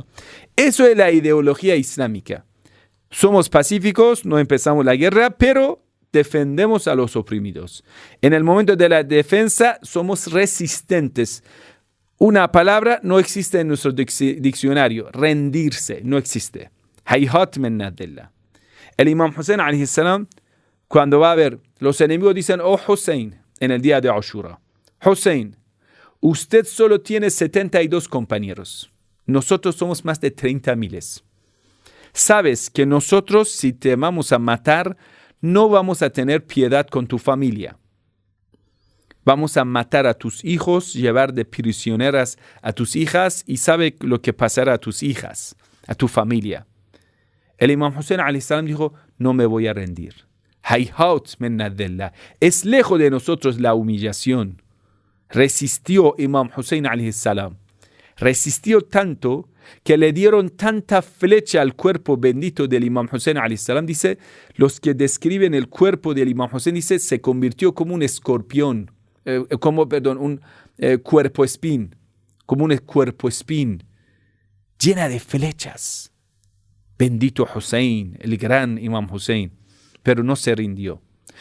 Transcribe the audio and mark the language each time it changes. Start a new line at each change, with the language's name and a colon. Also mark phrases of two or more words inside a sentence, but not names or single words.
Spanish: Eso es la ideología islámica. Somos pacíficos, no empezamos la guerra, pero defendemos a los oprimidos. En el momento de la defensa somos resistentes. Una palabra no existe en nuestro diccionario, rendirse, no existe.
Arabic: هيهات منا الذلة.
Spanish: El imam Hussein
Arabic: عليه السلام,
Spanish: cuando va a ver, los enemigos dicen, oh Hussein, en el día de Ashura, Hussein, usted solo tiene 72 compañeros. Nosotros somos más de 30,000. Sabes que nosotros, si te vamos a matar, no vamos a tener piedad con tu familia. Vamos a matar a tus hijos, llevar de prisioneras a tus hijas y sabe lo que pasará a tus hijas, a tu familia. El imam Hussein
Arabic: عليه السلام
Spanish: dijo, no me voy a rendir.
Arabic: هيهات منا الذلة.
Spanish: Es lejos de nosotros la humillación. Resistió imam Hussein
Arabic: عليه السلام.
Spanish: Resistió tanto que le dieron tanta flecha al cuerpo bendito del imam Hussein
Arabic: عليه السلام.
Spanish: Dice, los que describen el cuerpo del imam Hussein, dice, se convirtió como un escorpión, un cuerpo espín, como un cuerpo espín, llena de flechas. Bendito Hussein, el gran imam Hussein, pero no se rindió.